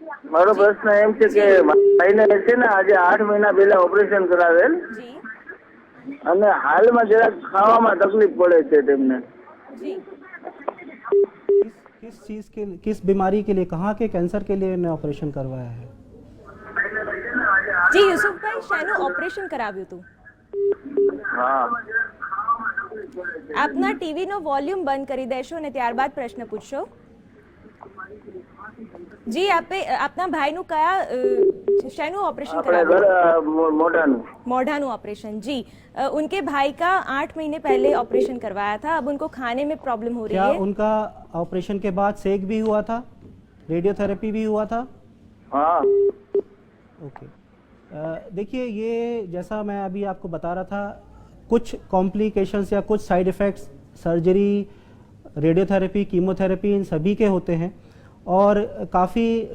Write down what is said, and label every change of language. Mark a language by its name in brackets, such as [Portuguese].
[Gujarati] મારો પ્રશ્ન એમ છે કે ભાઈને છે ને આજે 8 મહિના પહેલા ઓપરેશન કરાવેલ જી અને હાલમાં જરાક ખાવામાં તકલીફ પડે છે તેમને। જી [Hindi] किस चीज़ के, किस बीमारी के लिए, कहाँ के कैंसर के लिए इन्हें ऑपरेशन करवाया है? [Gujarati] જી યુસુફભાઈ, શેનું ઓપરેશન કરાવ્યું હતું? હા, આપના ટીવીનો વોલ્યુમ બંધ કરી દેશો અને ત્યારબાદ પ્રશ્ન પૂછશો। જી આપે આપના ભાઈનું કયા શેનું ऑपरेशन આપણે [Hindi] कराया? [Gujarati] મોઢાનું। मोढ़ानु ऑपरेशन। [Hindi] जी उनके भाई का 8 महीने पहले ऑपरेशन करवाया था, अब उनको खाने में प्रॉब्लम हो रही क्या है। उनका ऑपरेशन के बाद सेक भी हुआ था, रेडियोथेरेपी भी हुआ था? हाँ, ओके, देखिए ये जैसा मैं अभी आपको बता रहा था, कुछ कॉम्प्लिकेशंस या कुछ side effects surgery, radiotherapy, chemotherapy इन सभी के होते हैं और काफ़ी